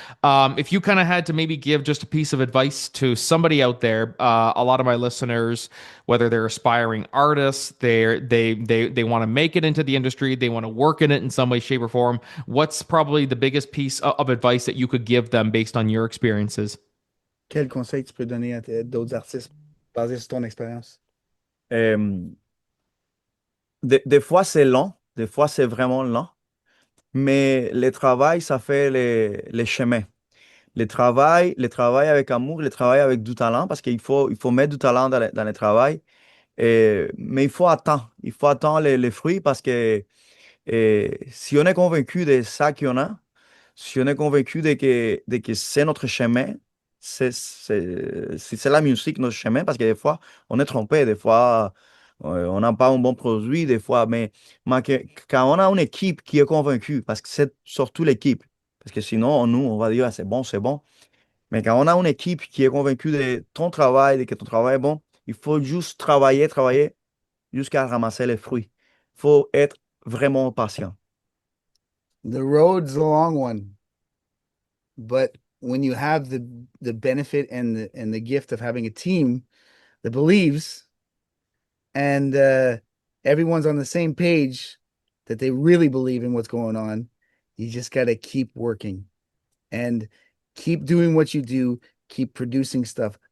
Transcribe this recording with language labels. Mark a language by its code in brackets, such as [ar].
[en] If you kind of had to maybe give just a piece of advice to somebody out there, a lot of my listeners, whether they're aspiring artists, they want to make it into the industry, they want to work in it in some way, shape, or form. What's probably the biggest piece of advice that you could give them based on your experiences? [fr] Quel conseil tu peux donner à d'autres artistes basé sur ton expérience? Euh, des fois, c'est lent, des fois, c'est vraiment lent, mais le travail, ça fait les chemins. Le travail avec amour, le travail avec du talent, parce il faut mettre du talent dans le travail. Mais il faut attendre les fruits parce que si on est convaincu de ça qu'on a, si on est convaincu de que c'est notre chemin, c'est la musique notre chemin, parce que des fois, on est trompé, des fois, on n'a pas un bon produit, des fois, quand on a une équipe qui est convaincue, parce que c'est surtout l'équipe, parce que sinon, nous, on va dire, ah, c'est bon, c'est bon. Mais quand on a une équipe qui est convaincue de ton travail, de que ton travail est bon, il faut juste travailler, travailler jusqu'à ramasser les fruits. Il faut être vraiment patient. [en] The road's a long one, but when you have the benefit and the gift of having a team that believes and everyone's on the same page that they really believe in what's going on, you just got to keep working and keep doing what you do, keep producing stuff.